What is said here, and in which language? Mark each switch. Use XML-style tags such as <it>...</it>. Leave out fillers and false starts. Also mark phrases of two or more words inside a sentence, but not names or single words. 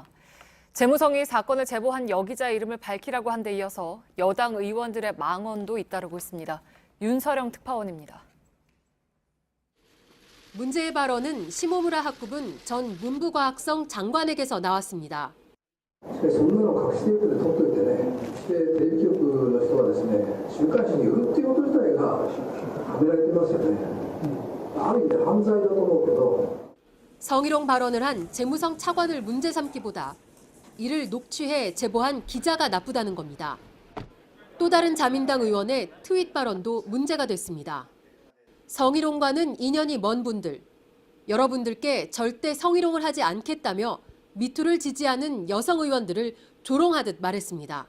<ko>재무성이 사건을 제보한 여기자의 이름을 밝히라고 한 데 이어서 여당 의원들의 망언도 잇따르고 있습니다. 윤서령 특파원입니다. 문제의 발언은 시모무라 학부분 전 문부과학성 장관에게서 나왔습니다.</ko> <ja>そんなの隠しているけど取っといてね、そしてテレビ局の人はですね、週刊誌に売るっていうこと自体がはめられてますよね。ある意味で犯罪だと思うけど。</ja> <ko>성희롱 발언을 한 재무성 차관을 문제 삼기보다 이를 녹취해 제보한 기자가 나쁘다는 겁니다. 또 다른 자민당 의원의 트윗 발언도 문제가 됐습니다. 성희롱과는 인연이 먼 분들, 여러분들께 절대 성희롱을 하지 않겠다며 미투를 지지하는 여성 의원들을 조롱하듯 말했습니다.</ko>